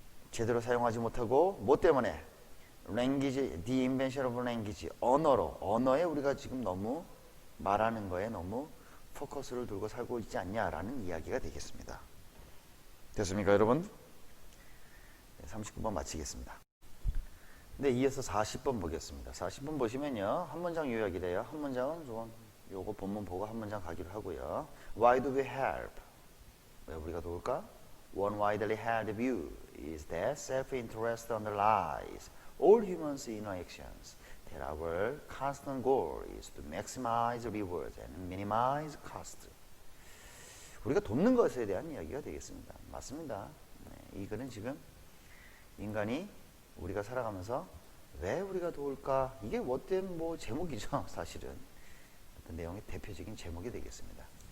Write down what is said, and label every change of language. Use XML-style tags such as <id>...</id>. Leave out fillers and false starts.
<ko>제대로 사용하지 못하고 뭐 때문에? language,</ko> <en>the invention of language,</en> <ko>언어에 우리가 지금 너무 말하는 거에 너무 포커스를 두고 살고 있지 않냐라는 이야기가 되겠습니다. 됐습니까, 여러분? 39번 마치겠습니다. 네, 이어서 40번 보겠습니다. 40번 보시면요, 한 문장 요약이래요. 한 문장은 요거 본문 보고 한 문장 가기로 하고요.</ko> <en>Why do we help?</en> <ko>왜 우리가 도울까?</ko> <en>One widely held view is that self-interest underlies all humans' interactions. That our constant goal is to maximize rewards and minimize cost.</en> <ko>우리가 돕는 것에 대한 이야기가 되겠습니다. 맞습니다. 네, 이 글은 지금 인간이 우리가 살아가면서 왜 우리가 도울까? 이게 뭣된 뭐 제목이죠, 사실은. 어떤 내용의 대표적인 제목이 되겠습니다.</ko>